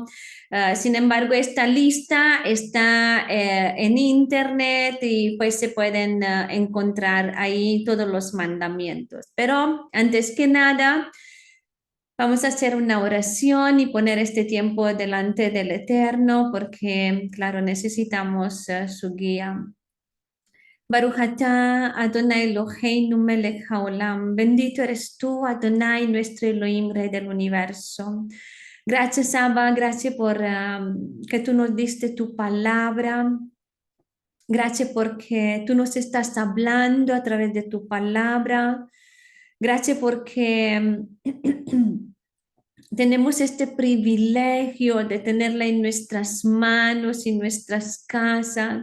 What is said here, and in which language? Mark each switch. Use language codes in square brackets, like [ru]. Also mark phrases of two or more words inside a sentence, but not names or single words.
[es] Sin embargo, esta lista está en internet y pues se pueden encontrar ahí todos los mandamientos. Pero antes que nada, vamos a hacer una oración y poner este tiempo delante del Eterno porque, claro, necesitamos su guía. [he] ברוך אתה אדני אלהינו מלך העולם. [es] Bendito eres tú, Adonai, nuestro Elohim, Rey del universo. Gracias, Abba, gracias por que tú nos diste tu palabra. Gracias porque tú nos estás hablando a través de tu palabra. Gracias porque tenemos este privilegio de tenerla en nuestras manos y nuestras casas.